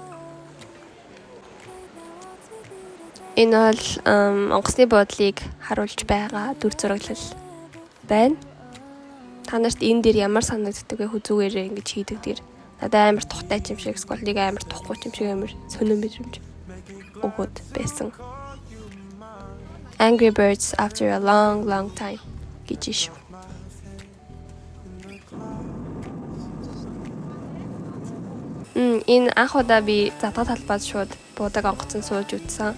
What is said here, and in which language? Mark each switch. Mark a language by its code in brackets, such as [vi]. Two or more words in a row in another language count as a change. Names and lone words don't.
[mn] Энэ бол онгоцны буудлыг харуулж байгаа дүр зураглал байна. Та нарт энэ дээр ямар санагддаг вэ? Хүзүүгээрээ ингэж хийдэг дэр. Надад амар тухтай юм шиг, эсвэл нэг амар тухгүй юм шиг амар сонирн мэдрэмж өгөөд байсан. [en] Angry Birds after a long time [mn] гэж шүү. Энэ анх удаа би задгаа талбайд шууд буудаг онгоцон сууж үтсэн.